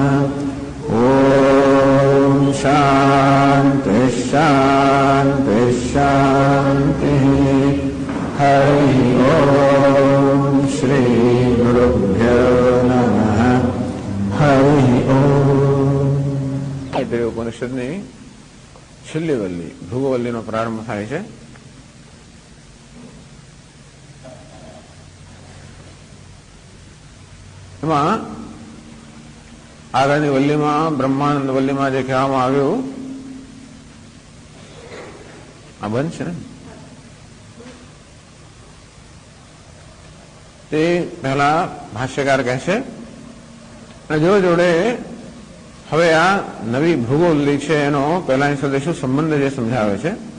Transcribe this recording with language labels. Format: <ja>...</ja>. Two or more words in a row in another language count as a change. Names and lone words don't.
<sa>ॐ शान्ति शान्ति शान्तिः. हरिः ॐ श्रीगुरुभ्यो नमः. हरिः ॐ.</sa> <gu>ઉપનિષદની છેલ્લી વલ્લી ભૃગુવલ્લીનો પ્રારંભ થાય છે. એમાં આગળની વલ્લીમાં બ્રહ્માનંદ વલ્લીમાં જે કહેવામાં આવ્યું આ બંધ છે ને તે પહેલા ભાષ્યકાર કહે છે અને જો જોડે હવે આ નવી ભૃગુવલ્લી છે એનો પહેલાની સાથે શું સંબંધ જે સમજાવે છે.</gu>